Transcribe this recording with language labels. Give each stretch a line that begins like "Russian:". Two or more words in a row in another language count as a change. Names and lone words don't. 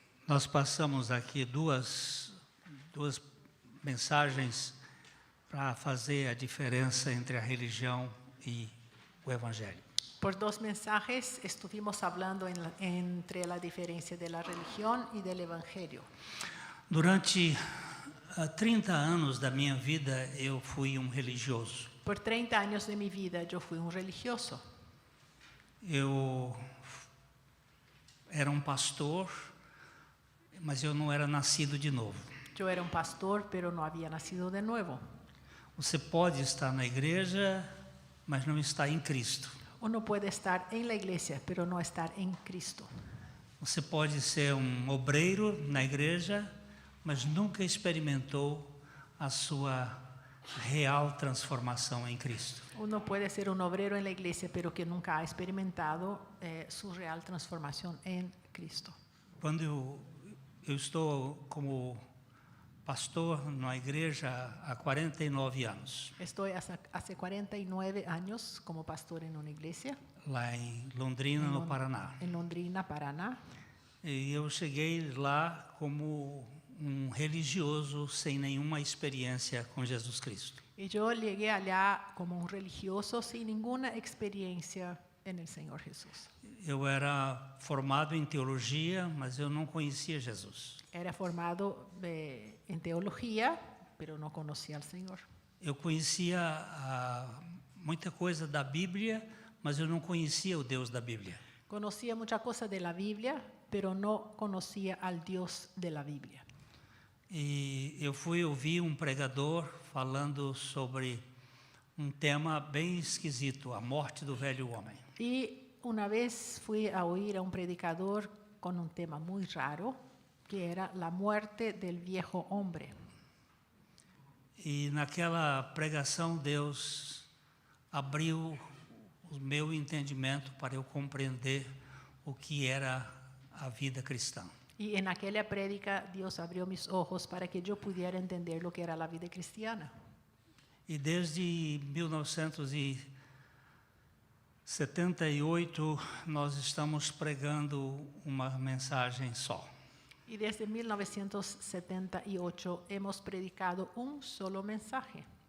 Portuguese: Nós passamos aqui duas mensagens para fazer a diferença entre a religião e o evangelho.
Spanish: Por dos mensajes estuvimos hablando entre la diferencia de la religión y del evangelio.
Portuguese: Durante 30 anos da minha vida, eu fui um religioso.
Spanish: Por 30 años de mi vida yo fui un religioso.
Portuguese: Eu era um pastor, mas eu não era nascido de novo.
Spanish: Yo era un pastor, pero no había nacido de nuevo.
Portuguese: Você pode estar na igreja, mas não está em Cristo.
Spanish: Uno puede estar en la iglesia, pero no estar en Cristo.
Portuguese: Você pode ser um obreiro na igreja, mas nunca experimentou a sua real transformação em Cristo.
Spanish: Uno puede ser un obrero en la iglesia, pero que nunca ha experimentado su real transformación en Cristo.
Portuguese: Quando eu estou como pastor na igreja há 49 anos,
Spanish: Estoy hace 49 años como pastor en una iglesia
Portuguese: lá em Londrina, no Paraná.
Spanish: en Londrina, Paraná.
Portuguese: E eu cheguei lá como um religioso sem nenhuma experiência com Jesus Cristo.
Spanish: Y yo llegué allá como un religioso sin ninguna experiencia en el Señor Jesús.
Portuguese: Eu era formado em teologia, mas eu não conhecia Jesus.
Spanish: Era formado en teología, pero no conocía al Señor.
Portuguese: Eu conhecia muita coisa da Bíblia, mas eu não conhecia o Deus da Bíblia.
Spanish: Conocía mucha cosa de la Biblia, pero no conocía al Dios de la Biblia.
Portuguese: E eu fui ouvir um pregador falando sobre um tema bem esquisito, a morte do velho homem.
Spanish: Y una vez fui a oír a un predicador con un tema muy raro, que era la muerte del viejo hombre.
Portuguese: E naquela pregação Deus abriu o meu entendimento para eu compreender o que era a vida cristã.
Spanish: Y en aquella prédica Dios abrió mis ojos para que yo pudiera entender lo que era la vida cristiana.
Portuguese: E desde 1978 nós estamos pregando uma mensagem só.
Spanish: Y desde 1978 hemos predicado un solo mensaje.